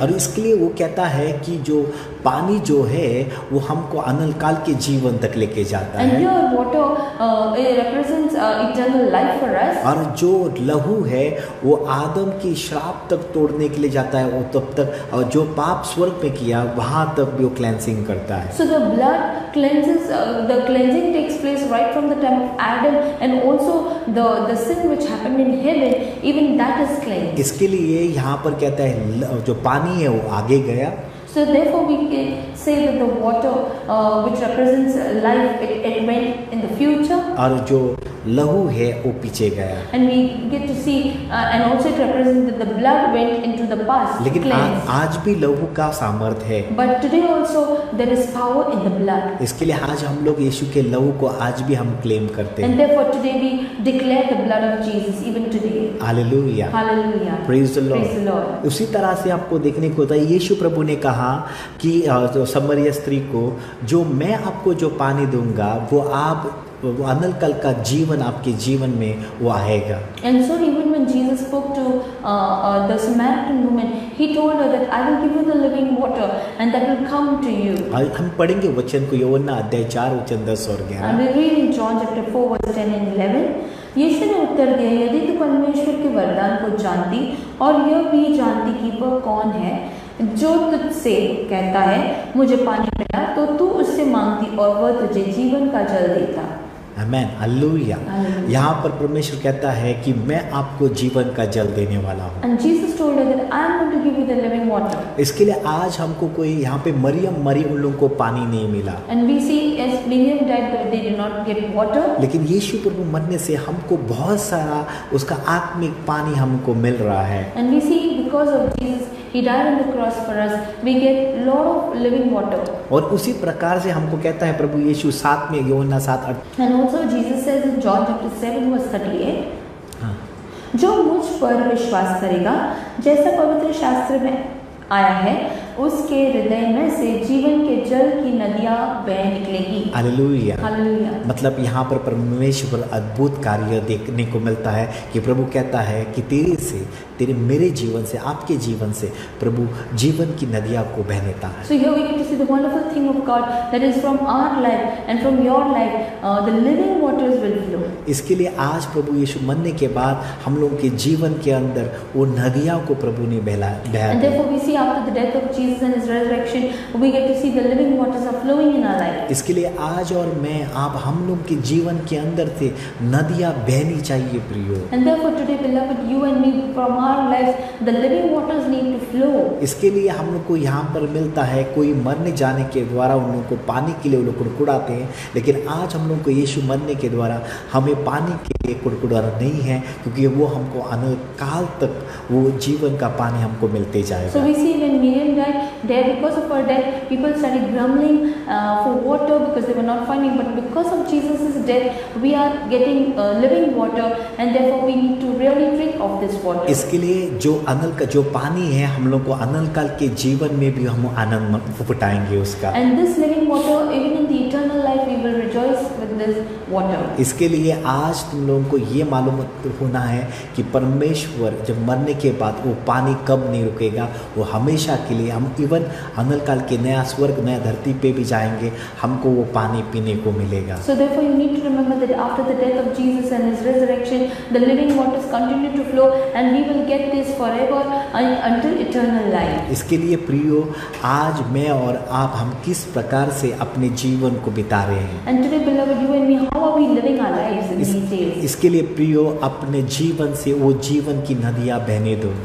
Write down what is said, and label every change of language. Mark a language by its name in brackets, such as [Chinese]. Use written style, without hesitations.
[Hindi] और इसके लिए वो कहता है कि जो पानी जो है वो हमको अनंत काल के जीवन तक लेके जाता [English] And [Hindi] है, [English] here water it represents eternal life for us. [Hindi] और जो लहू है वो आदम की श्राप तक तोड़ने के लिए जाता है, वो तब तक, और जो पाप स्वर्ग में किया वहां तक भी वो क्लेंसिंग करता है। [English] So the blood cleanses, the cleansing takes place right from the time of Adam, and also the sin which happened in heaven, even that is cleansed. [Hindi] इसके लिए यहाँ पर कहता है जो पानी है वो आगे गया, [English] So therefore we can say that the water which represents life, it went in the future, [Hindi] और जो लहू है वो पीछे गया। [English] and we get to see and also it represents that the blood went into the past, [Hindi] लेकिन [English] cleansed. [Hindi] आज भी लहू का सामर्थ है। [English] But today also there is power in the blood, [Hindi] इसके लिए आज हम लोग यीशु के लहू को आज भी हम क्लेम करते [English] and [Hindi] हैं। [English] therefore today we declare the blood of Jesus even today. [Hindi] Hallelujah, [English] Hallelujah. Praise the Praise the Lord. Lord. [Hindi] उसी तरह से आपको देखने को होता है, यीशु प्रभु ने कहा कि जो समरिया स्त्री को, जो मैं आपको जो पानी दूंगा वो अनंत काल का जीवन आपके जीवन में वो आएगा। [English] And so even when Jesus spoke to the Samaritan woman, he told her that I will give you the living water and that will come to you. [Hindi] हम पढ़ेंगे वचन को, यूहन्ना अध्याय 4 वचन 10 और 11। [English] And we read in John chapter 4 verse 10 and 11. [Hindi] यीशु ने उत्तर दिया, यदि तू परमेश्वर के वरदान को जानती और यह भी जानती कि वह कौन है जो तुझसे कहता है मुझे पानी पिला, तो तू उससे मांगती और वह तुझे जीवन का जल देता। आमेन, हालेलुया। [English] Hallelujah. [Hindi] यहाँ पर परमेश्वर कहता है कि मैं आपको जीवन का जल देने वाला हूँ। [English] And Jesus told her that I am going to give you the living water. [Hindi] इसके लिए आज हमको कोई, यहाँ पे मरियम मरी, उन लोगों को पानी नहीं मिला, [English] And we see as Miriam died that they did not get water. [Hindi] लेकिन यीशु प्रभु मरने से हमको बहुत सारा उसका आत्मिक पानी हमको मिल रहा है। [English] And we see because of Jesus, he died on the cross for us, we get lot of living water. [Hindi] और उसी प्रकार से हमको कहता है प्रभु यीशु 7 में, यूहन्ना 7। [English] And also Jesus says in John chapter 7 verse 38, [Hindi] हाँ, जो मुझ पर विश्वास करेगा, जैसा पवित्र शास्त्र में आया है, उसके हृदय में से जीवन के जल की नदियां बह निकलेगी। हालेलुया। हालेलुया। मतलब यहाँ पर परमेश्वर अद्भुत कार्य देखने को मिलता है कि प्रभु कहता है कि तेरे मेरे जीवन से, आपके जीवन से प्रभु जीवन की नदियाँ को बह देता है। [English] So here we get to see the wonderful thing of God, that is from our life and from your life, the living waters will flow. [Hindi] इसके लिए आज प्रभु यीशु मरने के बाद हम लोगों के जीवन के अंदर वो नदियाँ को प्रभु ने बहा [English] And [Hindi] दिया। [English] therefore we see after the death of Jesus and his resurrection, we get to see the living waters are flowing in our life. [Hindi] इसके लिए आज और मैं, आप, हम लोग के जीवन के अंदर से नदियाँ बहनी चाहिए प्रियो। [English] And therefore today, beloved, you and me, from our lives, the living waters need to flow. [Hindi] इसके लिए हम लोग को यहाँ पर मिलता है, कोई मरने जाने के द्वारा उन लोगों को पानी के लिए वो लोग कुड़कुड़ाते हैं, लेकिन आज हम लोग को यीशु मरने के द्वारा हमें पानी के लिए कुड़कुड़ाना नहीं है, क्योंकि वो हमको अनंत काल तक वो जीवन का पानी हमको मिलते [English] So [Hindi] जाएगा। [English] we see when Miriam died, there because of her death, people started grumbling for water because they were not finding. But because of Jesus' death, we are getting living water, and therefore we need to really drink of this water. [Hindi] इसके लिए जो अनल का जो पानी है, हम लोग को अनंत काल के जीवन में भी हम आनंद फुटाएंगे उसका। [English] And this living water, even in the eternal life, we will rejoice with this water. [Hindi] इसके लिए आज तुम लोगों को ये मालूम होना है कि परमेश्वर जब मरने के बाद वो पानी कब नहीं रुकेगा, वो हमेशा के लिए हम इवन अनल काल के नया स्वर्ग नया धरती पे भी जाएंगे, हमको वो पानी पीने को मिलेगा। [English] So therefore you need to remember that after the death of Jesus and his resurrection, the living waters continue to flow and we will get this forever until eternal life. [Hindi] इसके लिए प्रियो, आज मैं और आप हम किस प्रकार से अपने जीवन को बिता रहे हैं। [English] And today, beloved, you and me, how are we living our lives in these days? [Hindi] इसके लिए प्रियो, अपने जीवन से वो जीवन की नदियाँ बहने दो।